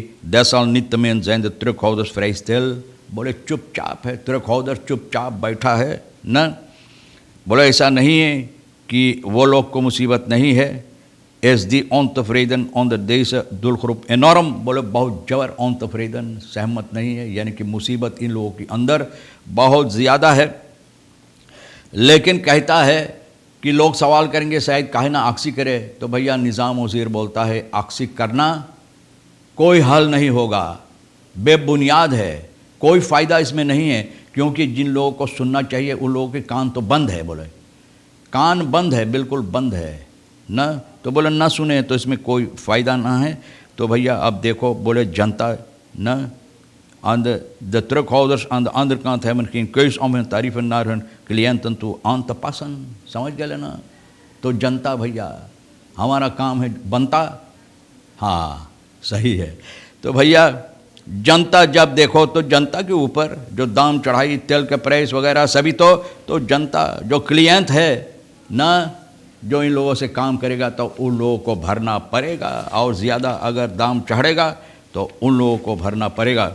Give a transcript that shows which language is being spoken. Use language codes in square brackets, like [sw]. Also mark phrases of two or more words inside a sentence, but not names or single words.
[nl] desalniettemin zijn de terughouders vrij stil, [hns] बोले चुपचाप है, terughouders चुपचाप बैठा है न, बोले ऐसा नहीं है कि वो लोग को मुसीबत नहीं है। [nl] is die ontevreden onder deze doelgroep enorm, [hns] बोले बहुत जबर ontevreden सहमत नहीं है, यानी कि मुसीबत इन लोगों के अंदर बहुत ज़्यादा है। लेकिन कहता है कि लोग सवाल करेंगे शायद काहे ना आक्सी करे, तो भैया निज़ाम वज़ीर बोलता है आक्सी करना कोई हल नहीं होगा, बेबुनियाद है, कोई फ़ायदा इसमें नहीं है, क्योंकि जिन लोगों को सुनना चाहिए उन लोगों के कान तो बंद है, बोले कान बंद है, बिल्कुल बंद है न, तो बोले ना सुने तो इसमें कोई फ़ायदा ना है। तो भैया अब देखो, बोले जनता न [nl] de terughouders aan de andere kant hebben geen keus om hun tarieven naar hun cliënten toe aan te passen, [hns] समझ गए ना। तो जनता भैया हमारा काम है बनता, हाँ सही है। तो भैया जनता जब देखो तो जनता के ऊपर जो दाम चढ़ाई तेल के प्राइस वगैरह सभी, तो जनता जो क्लिएंट है ना, जो इन लोगों से काम करेगा तो उन लोगों को भरना पड़ेगा, और ज़्यादा अगर दाम चढ़ेगा तो उन लोगों को भरना पड़ेगा।